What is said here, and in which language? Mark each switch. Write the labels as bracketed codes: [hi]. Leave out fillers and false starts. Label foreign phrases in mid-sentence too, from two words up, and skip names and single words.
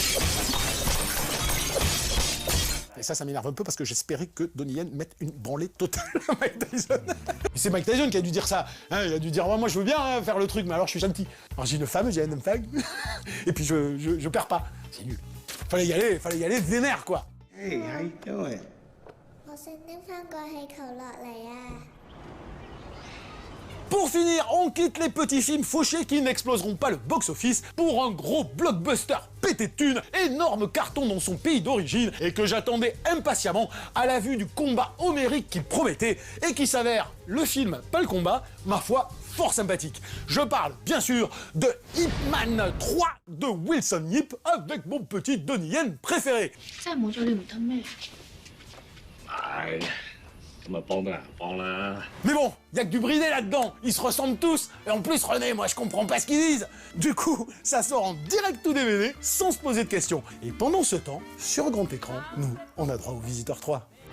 [fr] Et ça m'énerve un peu parce que j'espérais que Donnie Yen mette une branlée totale à Mike Tyson. C'est Mike Tyson qui a dû dire ça. Hein, il a dû dire moi je veux bien faire le truc, mais alors je suis gentil. Alors j'ai une femme, j'ai un homme fag. Et puis je perds pas. C'est nul. Fallait y aller vénère, quoi. [en] Hey, how you doing? [yue] 我想拎返個氣球落嚟啊！ [fr] Pour finir, on quitte les petits films fauchés qui n'exploseront pas le box-office pour un gros blockbuster pété de thunes, énorme carton dans son pays d'origine et que j'attendais impatiemment à la vue du combat homérique qu'il promettait et qui s'avère, le film, pas le combat, ma foi, fort sympathique. Je parle bien sûr de Ip Man 3 de Wilson Yip avec mon petit Donnie Yen préféré. [yue] 真係冇咗你唔得咩？ [fr] Mais bon, y a que du bridé là-dedans, ils se ressemblent tous, et en plus René, moi je comprends pas ce qu'ils disent. Du coup, ça sort en direct ou DVD, sans se poser de questions. Et pendant ce temps, sur grand écran, nous, on a droit au Visiteur 3.